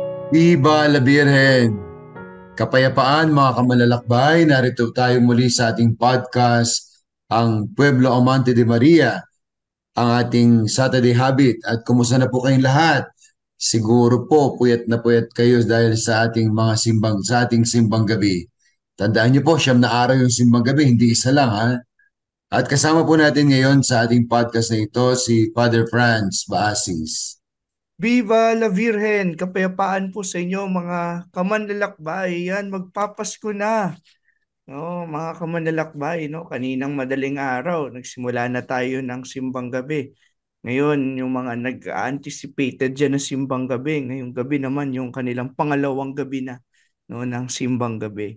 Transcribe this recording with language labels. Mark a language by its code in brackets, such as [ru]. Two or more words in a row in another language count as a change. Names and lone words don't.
[es] Viva la Virgen! [tl] Kapayapaan mga kamalalakbay, narito tayo muli sa ating podcast, ang Pueblo Amante de Maria, ang ating Saturday Habit. At kumusta na po kayong lahat? Siguro po puyat na puyat kayo dahil sa ating simbang gabi. Tandaan niyo po, 9 araw yung simbang gabi, hindi isa lang ha. At kasama po natin ngayon sa ating podcast na ito si Father Franz Baasis. [es] Viva la Virgen! [tl] Kapayapaan po sa inyo mga kamanlalakbay. Yan, magpapasko na. No, mga kamanlalakbay, no? Kaninang madaling araw, nagsimula na tayo ng simbang gabi. Ngayon, yung mga nag-anticipated dyan na simbang gabi. Ngayong gabi naman, yung kanilang pangalawang gabi na, no, ng simbang gabi.